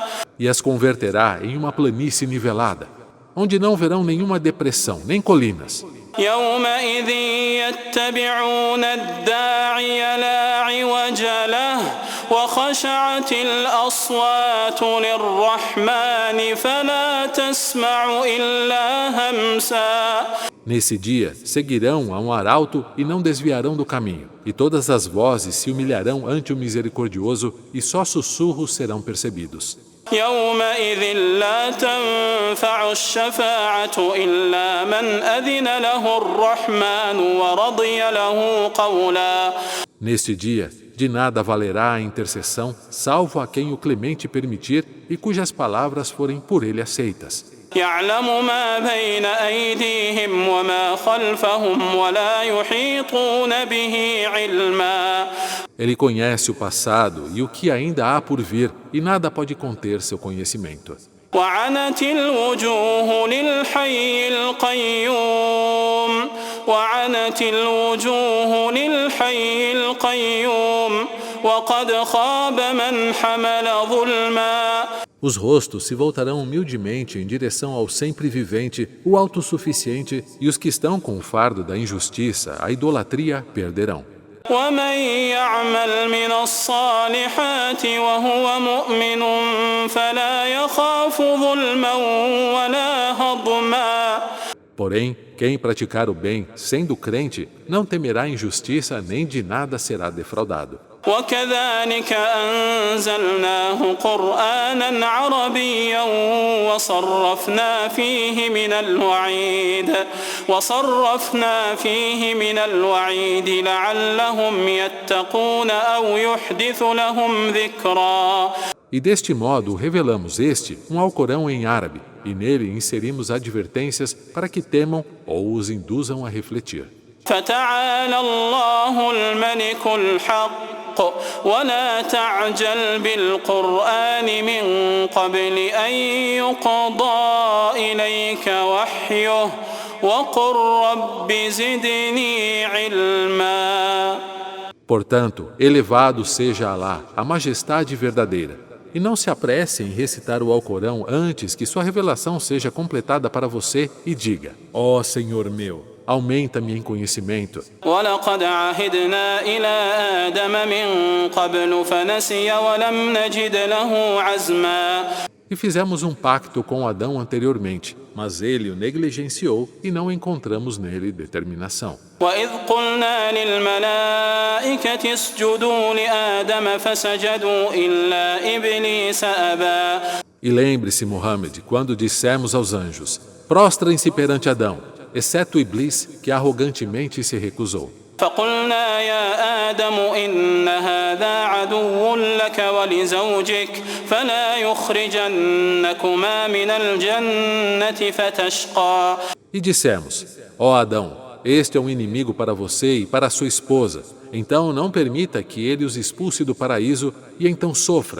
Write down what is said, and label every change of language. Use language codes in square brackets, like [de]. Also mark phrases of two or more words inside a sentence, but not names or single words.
[pt] E as converterá em uma planície nivelada, onde não verão nenhuma depressão, nem colinas. [ar] يومئذ يتبعون الداعي لا عوج له وخشعت الأصوات للرحمن فلا تسمع إلا همسا. [pt] Nesse dia, seguirão a um arauto e não desviarão do caminho, e todas as vozes se humilharão ante o Misericordioso, e só sussurros serão percebidos. [ar] يومئذ لا تنفع الشفاعة إلا من أذن له الرحمن ورضي له قولا. [pt] Neste dia, de nada valerá a intercessão, salvo a quem o Clemente permitir e cujas palavras forem por ele aceitas. [ar] يعلم ما بين أيديهم وما خلفهم ولا يحيطون به علما. [pt] Ele conhece o passado e o que ainda há por vir, e nada pode conter seu conhecimento. [ar] وعنت الوجوه للحي القيوم وعنت الوجوه للحي القيوم وقد خاب من حمل ظلما. [pt] Os rostos se voltarão humildemente em direção ao sempre vivente, o autossuficiente, e os que estão com o fardo da injustiça, a idolatria, perderão. [ar] ومن يعمل من الصالحات وهو مؤمن فلا يخاف ظلما ولا هضما. [pt] Porém, quem praticar o bem, sendo crente, não temerá injustiça nem de nada será defraudado. [ar] وكذلك أنزلناه قرآنا عربيا وصرفنا فيه من الوعيد لعلهم يتقون أو يحدث لهم ذكرا. [pt] E deste modo revelamos um Alcorão em árabe, e nele inserimos advertências para que temam ou os induzam a refletir. [ar] فتعالى الله الملك الحق ولا تعجل بالقرآن من قبل أن يقضى إليك وحيه وقل رب زدني علما. [pt] Portanto, elevado seja Alá, a majestade verdadeira, e não se apresse em recitar o Alcorão antes que sua revelação seja completada para você e diga: ó Senhor meu, aumenta-me em conhecimento. [ar] وَلَقَدْ عَهِدْنَا إِلَى آدَمَ مِنْ قَبْلُ فَنَسِيَ وَلَمْ نَجِدْ لَهُ عَزْمًا. [pt] E fizemos um pacto com Adão anteriormente, mas ele o negligenciou e não encontramos nele determinação. [ar] وَإِذْ قُلْنَا لِلْمَلَائِكَةِ الملائكة اسجدوا لآدم فسجدوا إلا إبليس أبى. [pt] E lembre-se, Muhammad, quando dissemos aos anjos: prostrem-se perante Adão, exceto Iblis, que arrogantemente se recusou. [ar] فقلنا يا آدم إن هذا عدو لك ولزوجك فلا يخرجنكما من الجنة فتشقى. [pt] E dissemos: ó Adão, este é um inimigo para você e para sua esposa, então não permita que ele os expulse do paraíso e então sofra.